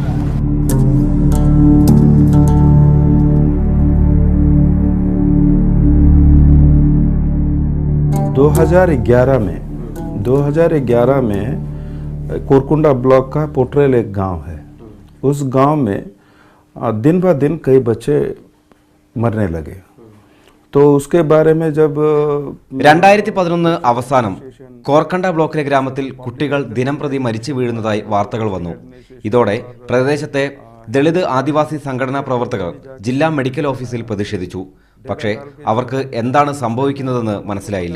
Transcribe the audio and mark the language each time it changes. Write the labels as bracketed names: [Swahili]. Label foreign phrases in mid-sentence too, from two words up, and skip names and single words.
[Hindi] 2011 में कोरकुंडा ब्लॉक का पोटरेल एक गांव है. उस गांव में दिन ब दिन कई बच्चे मरने लगे. तो उसके बारे में जब [Malayalam] 2011 അവസാനം കോർക്കണ്ട ബ്ലോക്കിലെ ഗ്രാമത്തിൽ കുട്ടികൾ ദിനംപ്രതി മരിച്ചു വീഴുന്നതായി വാർത്തകൾ വന്നു. ഇതോടെ പ്രദേശത്തെ ദളിത് ആദിവാസി സംഘടനാ പ്രവർത്തകർ ജില്ലാ മെഡിക്കൽ ഓഫീസിൽ പ്രതിഷേധിച്ചു. പക്ഷേ അവർക്ക് എന്താണ് സംഭവിക്കുന്നതെന്ന് മനസ്സിലായില്ല.